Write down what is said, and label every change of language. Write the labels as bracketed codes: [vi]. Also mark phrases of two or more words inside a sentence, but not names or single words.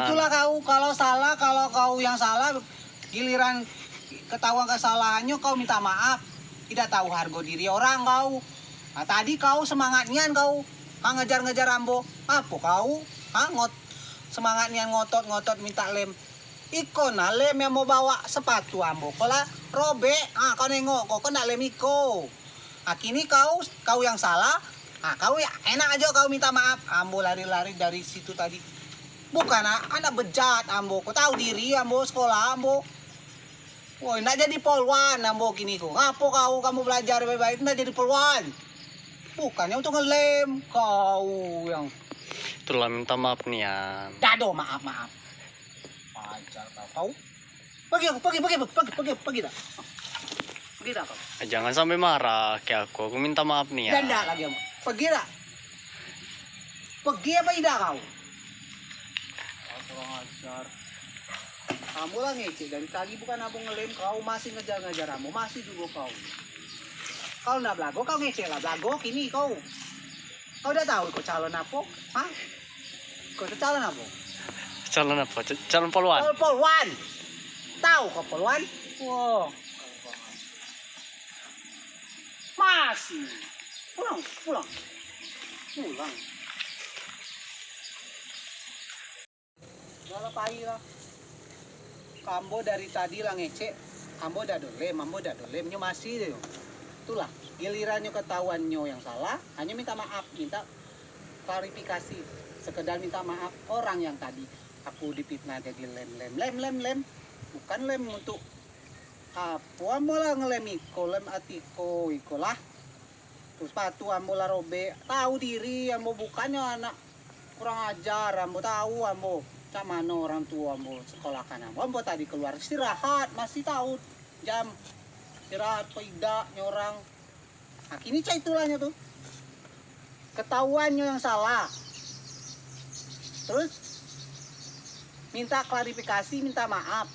[id] Itulah kau, kalau salah, kalau kau yang salah, giliran ketahuan kesalahannya kau minta maaf. Tidak tahu harga diri orang kau. Nah, tadi kau semangatnya kau ngejar-ngejar ambo. Apa kau? Semangatnya ngotot-ngotot minta lem. Iko na lem yang mau bawa sepatu ambo. Kalau robek, kau nengok, kau kena lem iko. Kini kau yang salah. Kau ya enak aja kau minta maaf. Ambo lari-lari dari situ tadi. Bukan anak bejat ambo. Kau tahu diri ambo sekolah ambo. Woi, nak jadi polwan ambo kini kau. Ngapo kamu belajar baik-baik nak jadi polwan? Bukannya untuk ngelem kau yang. Itulah minta maaf nih ya. Dado maaf. Pacar kau. Pergi dah. Pergi dah kau. Jangan sampai marah ke aku minta maaf nih ya. Dan dah lagi ambo. Pergi dah. Pergi apa tidak kau? Kurang ajar. Kamu lah ngecek dari tadi bukan abang ngelem, kau masih ngejar-ngejar kamu, masih juga kau. Kalau nggak belago, kau ngecek lah belago kini kau. Kau udah tahu kau calon apa? Hah? Kau calon apa? Calon apa? Calon polwan. Polwan. Tahu kau polwan? Wow. Masih. Pulang. Udah pagi lah. Ambo dari tadi lah ngecek, ambo dah dolem, nyo masih deh. Itulah, gilirannya ketahuannya yang salah, hanya minta maaf, minta klarifikasi, sekedar minta maaf orang yang tadi aku dipitnah jadi lem, bukan lem untuk apa ambo lah ngelem iko, lem atiko, iko lah. Terus sepatu ambo lah robek, tahu diri ambo bukannya anak kurang ajar, ambo tahu ambo. Cak mana orang tua ambo sekolahkan ambo tadi keluar istirahat, masih tahu jam istirahat tidak nyorang. Kini cak itulahnya tuh ketahuannya yang salah, terus minta klarifikasi, minta maaf.